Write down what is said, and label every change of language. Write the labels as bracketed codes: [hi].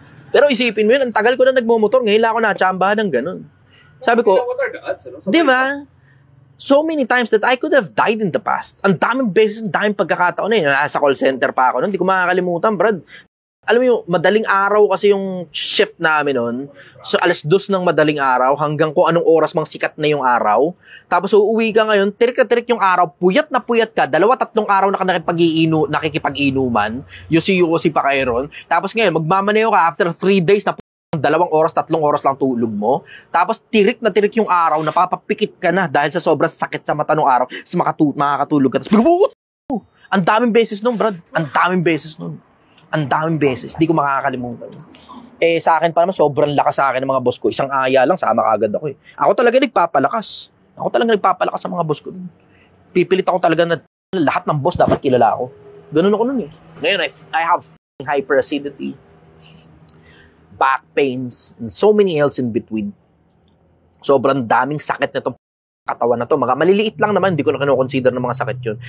[tl] Pero isipin mo yun, ang tagal ko na nagmomotor, ngayon lang ako na-chambahan ng ganun. Sabi ko, di ba? [en] So many times that I could have died in the past. [tl] Ang daming beses, ang daming pagkakataon na yun. Nasa call center pa ako noon. Hindi ko makakalimutan, Brad. Alam mo yung madaling araw kasi yung shift namin noon. So, 2:00 ng madaling araw hanggang kung anong oras mang sikat na yung araw. Tapos, uuwi ka ngayon, tirik na tirik yung araw, puyat na puyat ka, 2-3 araw na nakikipag-inuman, yusi-yusi pa kayo ron. Tapos ngayon, magmamaneo ka after 3 days na 2 oras, 3 oras lang tulog mo. Tapos tirik na tirik yung araw, napapapikit ka na dahil sa sobrang sakit sa mata ng araw. Tapos makakatulog ka. Tapos, ang daming beses nun, Brad. Ang daming beses nun. Ang daming beses. Di ko makakalimutan. Sa akin pa naman, sobrang lakas sa akin ng mga boss ko. Isang aya lang, sama agad ako eh. Ako talaga nagpapalakas. Sa mga boss ko. Pipilit ako talaga na lahat ng boss dapat kilala ako. Ganun ako nun eh. [en] Ngayon, I have hyperacidity, back pains, and so many else in between. [tl] Sobrang daming sakit na itong katawan na to. Mga maliliit lang naman, hindi ko na kino-consider ng mga sakit yun.